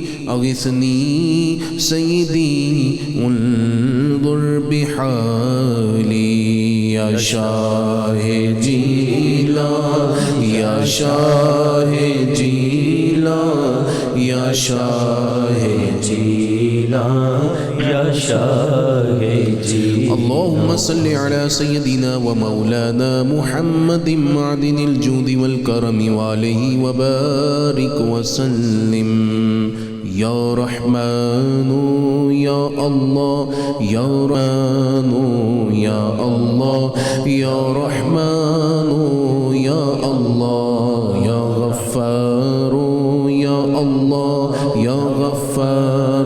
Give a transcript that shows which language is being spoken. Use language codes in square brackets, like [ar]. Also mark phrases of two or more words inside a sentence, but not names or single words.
[ar] أغثني سيدي انظر بحالي. يا شاه جيلان يا شاه جيلان يا شاه جيلان یا شاہ جیلان. اللهم صل على سيدنا ومولانا محمد معدن الجود والكرم وآله وبارك وسلم. یا رحمان یا اللہ یا رحمان یا اللہ یا رحمان یا اللہ یا غفار یا اللہ یا غفار